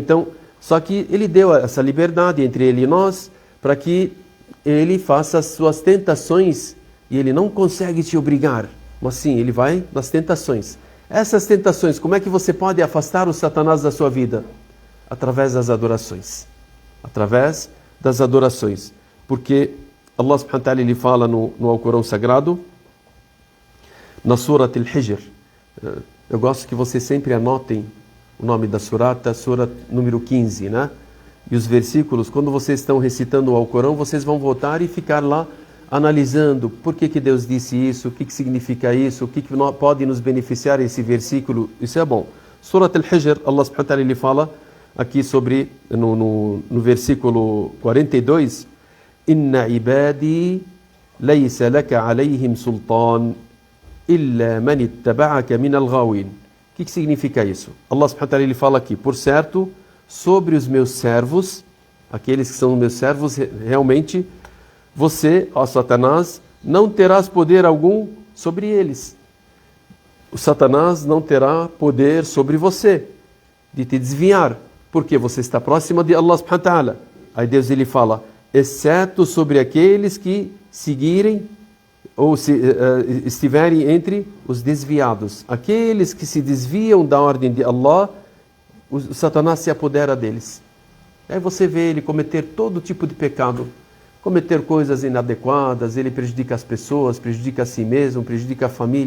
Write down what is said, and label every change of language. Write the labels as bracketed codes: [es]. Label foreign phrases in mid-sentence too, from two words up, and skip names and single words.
[pt] Então, só que Ele deu essa liberdade entre Ele e nós para que Ele faça as suas tentações e Ele não consegue te obrigar. Mas sim, Ele vai nas tentações. Essas tentações, como é que você pode afastar o Satanás da sua vida? Através das adorações. Através das adorações. Porque [ar] الله سبحانه وتعالى [pt] ele fala no Alcorão Sagrado, na Surat Al-Hijr. Eu gosto que vocês sempre anotem o nome da surata, Surat número 15, né? e os versículos, quando vocês estão recitando o Alcorão, vocês vão voltar e ficar lá analisando por que Deus disse isso, o que significa isso, o que pode nos beneficiar esse versículo. Isso é bom. [ar] سورة الحجر، الله سبحانه وتعالى, [pt] ele fala aqui sobre, no versículo 42, [ar] إن عبادي ليس لك عليهم سلطان إلا من اتبعك من الغاوين. [pt] O que significa isso? [ar] الله سبحانه وتعالى, [pt] ele fala aqui, por certo, sobre os meus servos, aqueles que são meus servos, realmente, você, ó Satanás, não terás poder algum sobre eles. O Satanás não terá poder sobre você, de te desviar, porque você está próxima de [ar] الله سبحانه وتعالى. [pt] Aí Deus ele fala, exceto sobre aqueles que seguirem ou estiverem entre os desviados. Aqueles que se desviam da ordem de Allah, o Satanás se apodera deles. Aí você vê ele cometer todo tipo de pecado, cometer coisas inadequadas, ele prejudica as pessoas, prejudica a si mesmo, prejudica a família.